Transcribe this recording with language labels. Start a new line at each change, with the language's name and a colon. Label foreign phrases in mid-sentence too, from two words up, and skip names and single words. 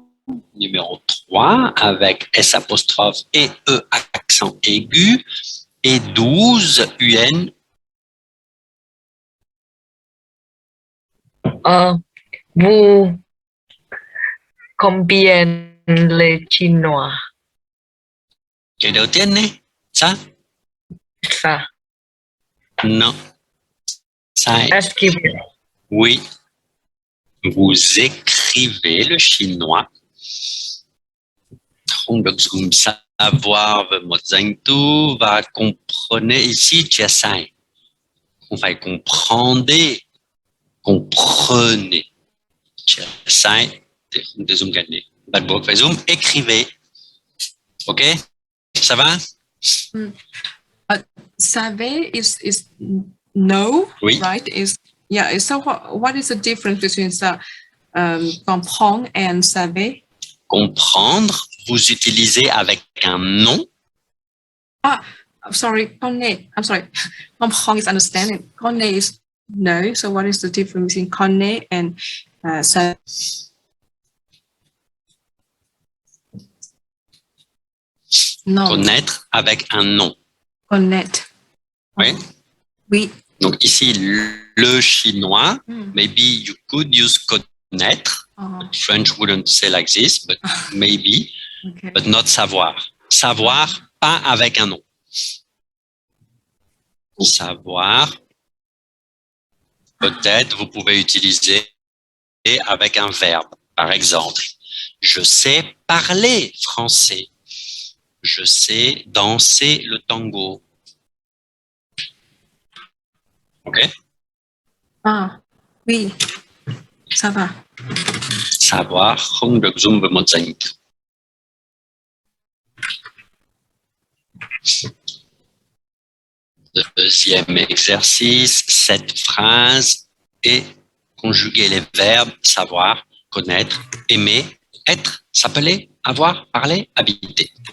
French: Numéro 3, avec S apostrophe et E accent aigu. Et 12, UN, Vous combien les Chinois?
Vietnamese: cái đầu tiên này,
French: ça? Ça. Non, sai.
Spanish: Escribir.
French: Oui, vous écrivez le chinois.
Vietnamese: Không được dùng savoir với một danh từ và
French: comprenez ici, tu as
Vietnamese: sai. Không phải
French: comprendre, comprenez. Tu as
Vietnamese: sai, thì không thể dùng cái này. Bắt buộc phải dùng écrivez.
French: Ok? Ça va?
English: Savez is no,
French: Oui.
English: right? So what is the difference between comprendre and savez?
French: Comprendre, vous utilisez avec un nom.
English: Sorry, connaître. I'm sorry. Comprendre is understanding. Connaître is no. So what is the difference between connaître and savez? No.
French: Connaître avec un nom. Connaître. Oui. Oui. Donc ici, le chinois, Mm.
English: maybe you could use connaître. French wouldn't say like this, but maybe, Okay. but not
French: savoir. Savoir, pas avec un nom. Savoir, peut-être vous pouvez utiliser avec un verbe. Par exemple, je sais parler français. Je sais danser le tango. Ok? Oui. Ça va. Savoir,
Vietnamese: không được dùng với một danh từ.
French: Deuxième exercice, cette phrase est conjuguer les verbes savoir, connaître, aimer, être, s'appeler, avoir, parler, habiter.